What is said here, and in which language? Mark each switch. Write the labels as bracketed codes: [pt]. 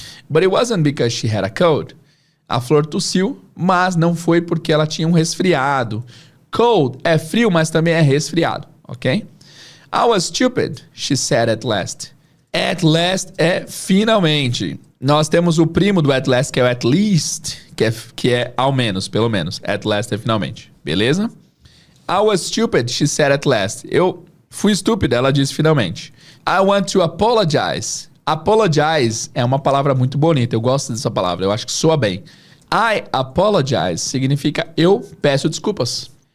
[en] But it wasn't because she had a cold. [pt] A flor tossiu, mas não foi porque ela tinha um resfriado. Cold é frio, mas também é resfriado, ok? [en] I was stupid, she said at last. [pt] At last é finalmente. Nós temos o primo do at last, que é o at least, que é ao menos, pelo menos. At last é finalmente, beleza? [en] I was stupid, she said at last. [pt] Eu fui estúpida, ela disse finalmente. [en] I want to apologize. [pt] Apologize é uma palavra muito bonita, eu gosto dessa palavra, eu acho que soa bem. [en] I apologize [pt] significa eu peço desculpas.